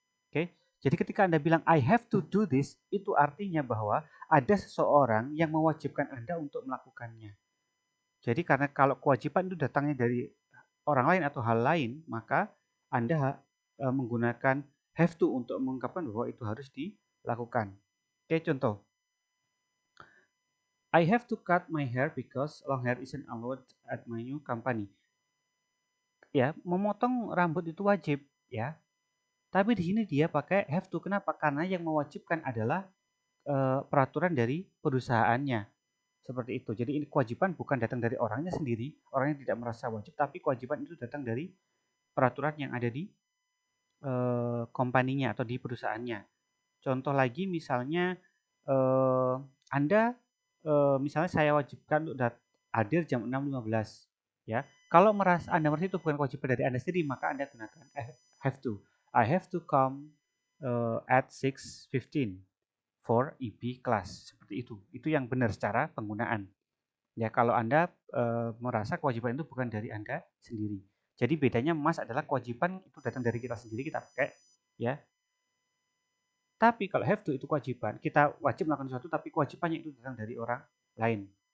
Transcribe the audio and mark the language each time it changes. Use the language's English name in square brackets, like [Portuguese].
[Indonesian] Oke, jadi ketika Anda bilang [English] I have to do this, [Indonesian] itu artinya bahwa ada seseorang yang mewajibkan Anda untuk melakukannya. Jadi karena kalau kewajiban itu datangnya dari orang lain atau hal lain, maka Anda menggunakan have to untuk mengungkapkan bahwa itu harus dilakukan. Oke, contoh. [English] I have to cut my hair because long hair isn't allowed at my new company. [Indonesian] Ya, memotong rambut itu wajib, ya. Tapi di sini dia pakai have to. Kenapa? Karena yang mewajibkan adalah peraturan dari perusahaannya. Seperti itu. Jadi ini kewajiban bukan datang dari orangnya sendiri, orangnya tidak merasa wajib, tapi kewajiban itu datang dari peraturan yang ada di kompaninya atau di perusahaannya. Contoh lagi misalnya Anda misalnya saya wajibkan untuk hadir jam 6.15, ya. Kalau Anda merasa itu bukan kewajiban dari Anda sendiri, maka Anda gunakan have to. [English] I have to come at 6:15 for EB class. [Indonesian] Seperti itu. Itu yang benar secara penggunaan. Ya, kalau Anda merasa kewajiban itu bukan dari Anda sendiri. Jadi bedanya must adalah kewajiban itu datang dari kita sendiri, kita pakai ya Tapi kalau have to itu kewajiban, kita wajib melakukan sesuatu tapi kewajibannya itu datang dari orang lain.